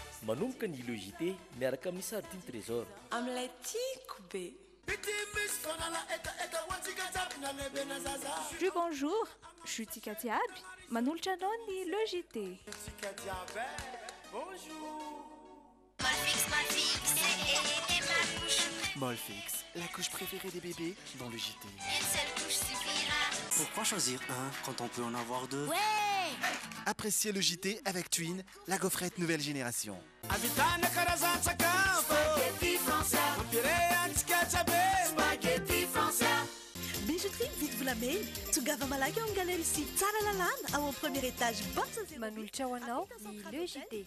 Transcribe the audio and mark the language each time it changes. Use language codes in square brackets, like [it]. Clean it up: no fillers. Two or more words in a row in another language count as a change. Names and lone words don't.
[mg] manomboka ny ilo Jite miaraka amin'ny sardine trésor amin'ilay tiako be. [fr] Bonjour, je suis Katiabi, [mg] manolotra anao ny le Jite. [fr] Molfix, la couche préférée des bébés dans le JT. Une seule couche suffira. Pourquoi choisir un quand on peut en avoir deux? Ouais! Appréciez le JT avec Twin, la gaufrette nouvelle génération. Spaghetti français. Spaghetti français. Bijouterie vite vous la mail. [mg] Tongava malaky ao amin'ny galerie sy tsara lalàna ao amin'ny [fr] premier étage box [mg] Manolotra ho anao ny le Jite.